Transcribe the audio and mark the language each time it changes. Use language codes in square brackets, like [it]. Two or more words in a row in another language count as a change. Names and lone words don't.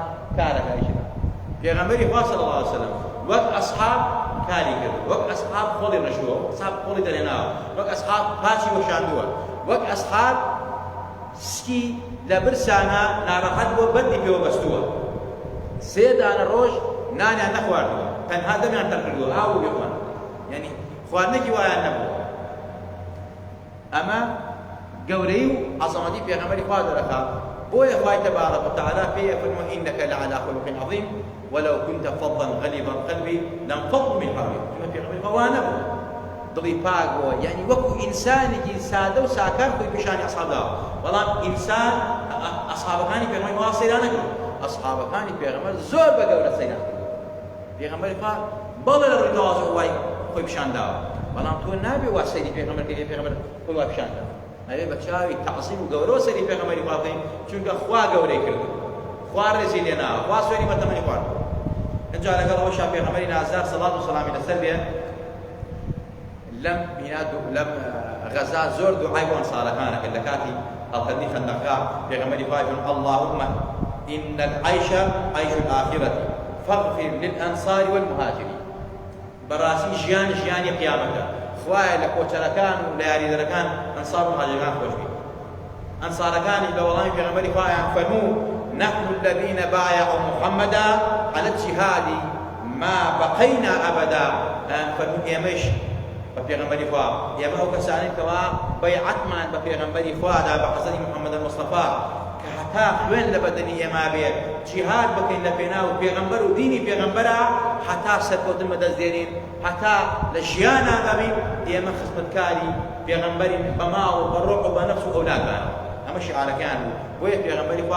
[ckb] کارەکە ئیشدا پێغەمبەری خوا [ar] صلی الله علیه وسلم [ckb] وەک ئەسحاب کاری کرد وەک ئەسحاب خۆڵی ڕەشووە ئەسحاب خۆڵی دەرێناوە وەک ئەسحاب پاچی وەشاندووە وەک ئەسحاب سکی لە برسانە ناڕەحەت بۆ بەندی پێوە بەستووە سێ دانە ڕۆژ نانیان نەخواردووە تەنها دەمیان تەر کردووە ئاو و بێخۆن یعنی خواردنێکی وایان نەبووە ئەمە گەورەی و عەزەمەتی پێغەمبەری خوا دەرەخات بۆیە خوای تەبارەک وتەعالە پێی ئەفەرمووە [ar] ئینەکە لەعەلا خولوق عەظیم ولو كنت فظا غليظ القلب لانفضوا من حولك كما [ckb] پێغەمبەری خوا وا نەبوو دڵی پاک بووە یعنی وەکو ئینسانێکی سادە و ساکار خۆی پیشانی ئەسحابداوە بەڵام ئینسان ئەسحابەکانی پێغەمبەری خوا سەیرا نەکرد ئەسحابەکانی پێغەمبەر زۆر بە گەورە سەیرا کرد پێغەمبەری خوا بەڵێ لە ڕووی تەواضع وای خۆی پیشانداوە بەڵام تۆ نابێ وا سەیری پێغەمبەر کە پێغەمبەر خۆی وا پیشانداوە ئەوێ بە چاوی تەعزیم و گەورەوە سەیری پێغەمبەری خوا بکەین چونکە خوا گەورەی کرد خوا ڕێزی لێناوە خوا سوێنی بەتەمەنی خوارد اینجا لەگەڵ ئەوەشا پێغەمبەری نازدار سەڵات و سەلامی لەسەر بێ لەم میلاد و لەم غەزا زۆر دوعای بۆ ئەنسارەکانە کرد لە کاتی هەڵکردنی خەندەقا پێغەمبەری خوا فەرمووی [ar] اللهم إن العيش عيش الآخرة فاغفر للأنصار والمهاجرين [ckb] بەڕاستی ژیانی قیامەتە خوایە لە کۆچەرەکان و لە یاریدەرەکان ئەنسار و مهاجرەکان خۆش بێت ئەنسارەکانی لە وەڵامی پێغەمبەری خوایان فەرموو [ar] نحن الذين بايعوا محمدا على الجهاد ما بقينا أبدا [ckb] فەرموو ئێمەش بە پێغەمبەری خوا ئێمە ئەو کەسانین کەوا بەیعەتمان بە پێغەمبەری خوادا بە حەزەری محەممەد مستەفا کە هەتا خوێن لە بەدەنی ئێمە بێت جیهاد بکەین لە پێناو پێغەمبەر و دینی پێغەمبەرە هەتا سەرکەوتن بەدەستدێنین هەتا لە ژیانە ئەبین ئێمە خزمەتکاری پێغەمبەرین بە ماڵ و بە ڕۆح و بە نەفس و ئەولادمان ئەمە شیعارەکان بوو بۆیە پێغەمبەری خوا